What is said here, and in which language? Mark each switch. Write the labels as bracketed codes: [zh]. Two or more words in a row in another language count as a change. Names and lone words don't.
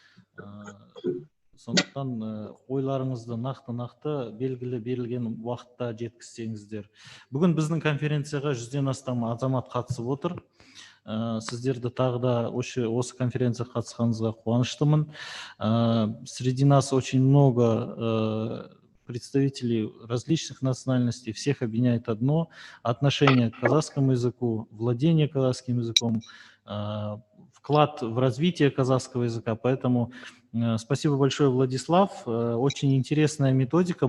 [kk] Сондықтан ойларыңызды нақты белгілі берілген уақытта жеткізсеңіздер. Бүгін біздің конференцияға 100-ден астам азамат қатысып отыр. Сіздерді тағы да осы конференцияға қатысқаныңызға қуаныштымын. [ru] Среди нас очень много представителей различных национальностей. Всех объединяет одно – отношение к казахскому языку, владение казахским языком, вклад в развитие казахского языка. Поэтому спасибо большое, Владислав. Очень интересная методика.